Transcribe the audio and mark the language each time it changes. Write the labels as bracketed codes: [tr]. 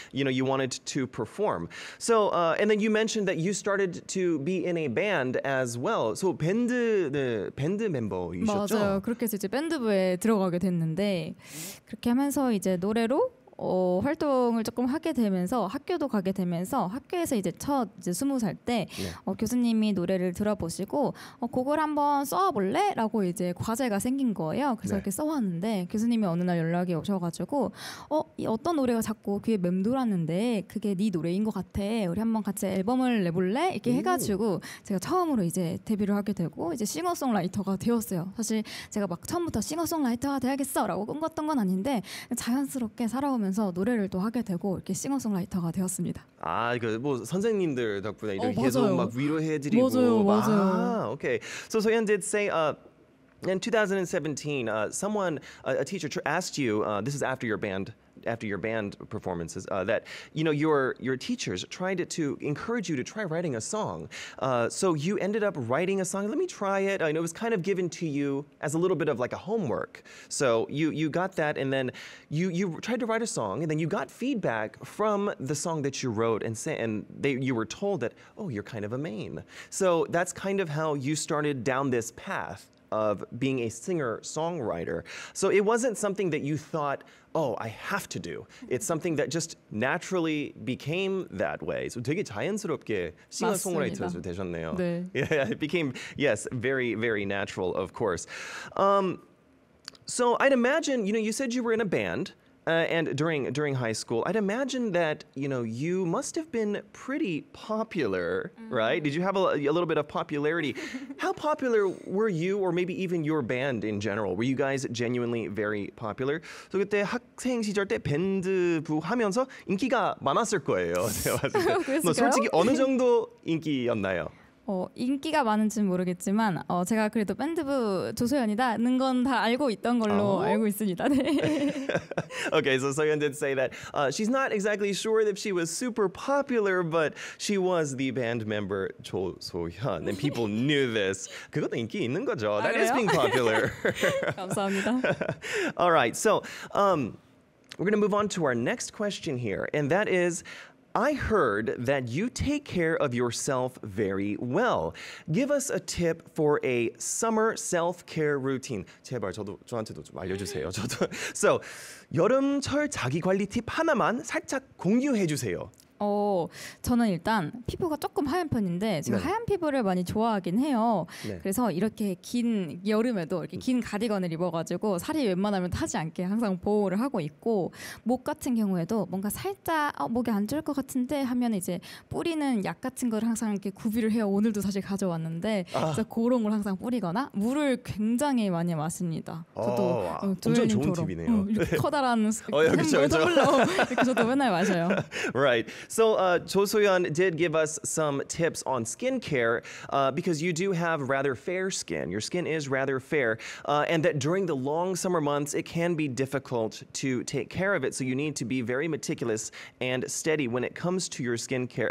[en] You wanted to perform. So and then you mentioned that you started to be in a band as well. [ko] So 밴드 멤버이셨죠? 맞아요. 그렇게 해서 이제 밴드부에 들어가게 됐는데 그렇게 하면서 이제 노래로 활동을 조금 하게 되면서 학교도 가게 되면서 학교에서 이제 첫 20살 때 교수님이 노래를 들어보시고 곡을 한번 써볼래? 라고 이제 과제가 생긴 거예요. 그래서 이렇게 써왔는데 교수님이 어느 날 연락이 오셔가지고 어떤 노래가 자꾸 귀에 맴돌았는데 그게 네 노래인 것 같아. 우리 한번 같이 앨범을 내볼래? 이렇게 해가지고 제가 처음으로 이제 데뷔를 하게 되고 이제 싱어송라이터가 되었어요. 사실 제가 막 처음부터 싱어송라이터가 돼야겠어 라고 꿈꿨던 건 아닌데 자연스럽게 살아오면서 노래를 또 하게 되고 이렇게 싱어송라이터가 되었습니다. 뭐 선생님들 덕분에 이렇게 계속 맞아요. 막 위로해드리고. 맞아요. [en] Okay. So Soyeon did say in 2017, a teacher asked you, this is after your band performances, that your teachers tried to encourage you to try writing a song. So you ended up writing a song. Let me try it. I know it was kind of given to you as a little bit of like a homework. So you got that, and then you tried to write a song, and then you got feedback from the song that you wrote, and you were told that, oh, you're kind of a main. So that's kind of how you started down this path of being a singer-songwriter. So it wasn't something that you thought, oh, I have to do. It's something that just naturally became that way. [ko] So 되게 자연스럽게 singer-songwriter 되셨네요. 네. [en] Yeah, it became, yes, very, very natural, of course. So I'd imagine, you said you were in a band. And during high school, I'd imagine that you must have been pretty popular, right? Did you have a little bit of popularity? How popular were you, or maybe even your band in general? Were you guys genuinely very popular? [ko] So 그때 학생 시절 때 밴드부 하면서 인기가 많았을 거예요. 제가 봤을 때. 뭐 솔직히 어느 정도 인기였나요? 인기가 많은지는 모르겠지만 제가 그래도 밴드부 조소연이다는 건 다 알고 있던 걸로 알고 있습니다. 네. [en] Okay, so Soyeon did say that she's not exactly sure that she was super popular, but she was the band member Jo So-hyun, and people knew this. [ko] 그것도 인기 있는 거죠. [en] That is [ko] 그래요? [en] being popular. [ko] 감사합니다. [en] All right, so we're going to move on to our next question here, and that is, I heard that you take care of yourself very well. Give us a tip for a summer self-care routine. [ko] 제발 저한테도 좀 알려주세요. So, 여름철 자기 관리 팁 하나만 살짝 공유해 주세요. 저는 일단 피부가 조금 하얀 편인데 제가 네. 하얀 피부를 많이 좋아하긴 해요. 네. 그래서 이렇게 긴 여름에도 이렇게 긴 가디건을 입어가지고 살이 웬만하면 타지 않게 항상 보호를 하고 있고, 목 같은 경우에도 뭔가 살짝 목이 안 좋을 것 같은데 하면 이제 뿌리는 약 같은 걸 항상 이렇게 구비를 해요. 오늘도 사실 가져왔는데 그래서 그런 걸 항상 뿌리거나 물을 굉장히 많이 마십니다. 저도 엄청 좋은 조연님처럼 팁이네요. 이렇게 커다란 그쵸, 그쵸. 텀블러 이렇게 저도 맨날 마셔요. [en] Right. So Cho So-yeon did give us some tips on skincare because you do have rather fair skin. Your skin is rather fair, and that during the long summer months, it can be difficult to take care of it. So you need to be very meticulous and steady when it comes to your skincare.